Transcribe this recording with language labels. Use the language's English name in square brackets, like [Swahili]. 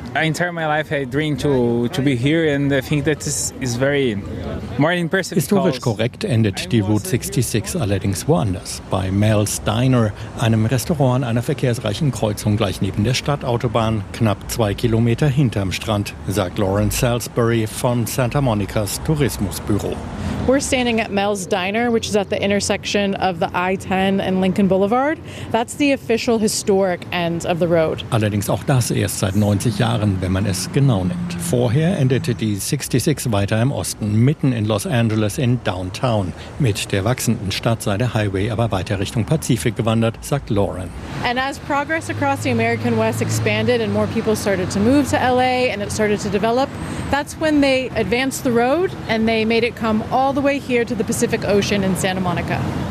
[German] Historisch korrekt endet die Route 66 allerdings woanders, bei Mel's Diner, einem Restaurant an einer verkehrsreichen Kreuzung gleich neben der Stadtautobahn, knapp 2 Kilometer hinterm Strand, sagt Lawrence Salisbury von Santa Monicas Tourismusbüro. [English] We're standing at Mel's Diner, which is at the intersection of the I-10 and Lincoln Boulevard. That's the official historic end of the road. [German] Allerdings auch das erst seit 90 Jahren, wenn man es genau nimmt. Vorher endete die 66 weiter im Osten, mitten in Los Angeles in Downtown. Mit der wachsenden Stadt sei der Highway aber weiter Richtung Pazifik gewandert, sagt Lauren. [English] And as progress across the American West expanded and more people started to move to LA and it started to develop, that's when they advanced the road and they made it come all the way here to the Pacific Ocean in Santa Monica.